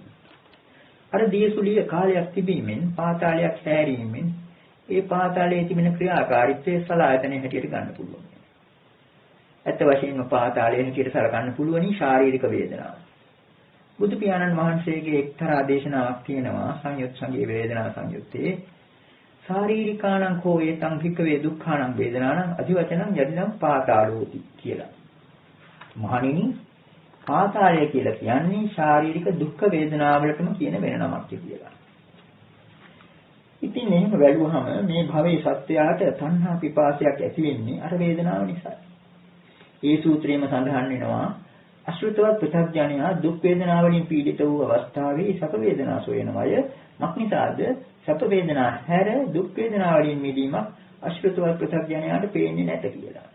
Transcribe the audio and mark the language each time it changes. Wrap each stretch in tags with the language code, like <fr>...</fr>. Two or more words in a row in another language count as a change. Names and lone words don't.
<si>අර දියසුලිය කාලයක් තිබීමෙන් පාතාලයක් හැරීමෙන් ඒ පාතාලයේ තිබෙන ක්‍රියාකාරීත්වයේ සලආයතනයේ හැටියට ගන්න පුළුවන්. ඇත්ත වශයෙන්ම පාතාලයේ හැටියට සලකන්න පුළුවනි ශාරීරික වේදනාව. බුදු පියාණන් වහන්සේගේ එක්තරා දේශනාවක් තියෙනවා සංයුත් සංගේ වේදනා සංයුත්තේ</si> <pi>ශාරීරිකාණං කෝ ඒතං භික්ඛවේ දුක්ඛාණං වේදනාණං අධිවචනං යදිනම් පාතාලෝති</pi> <si>කියලා. මහණෙනි පාතාලය කියලා කියන්නේ ශාරීරික දුක් වේදනාවලටම කියන වෙන නමක් කියලා. ඉතින් එහෙම වැළුවහම මේ භවයේ සත්‍යයට තණ්හා පිපාසයක් ඇති වෙන්නේ අර වේදනාව නිසා. ඒ සූත්‍රයේම සඳහන් වෙනවා අශෘතවත් ප්‍රත්‍යඥයා දුක් වේදනා වලින් පීඩිත වූ අවස්ථාවේ සැප වේදනා සොයනවය මක්නිසාද සැප වේදනා හැර දුක් වේදනා වලින් මිදීමක් අශෘතවත් ප්‍රත්‍යඥයාට පේන්නේ නැත කියලා.</si>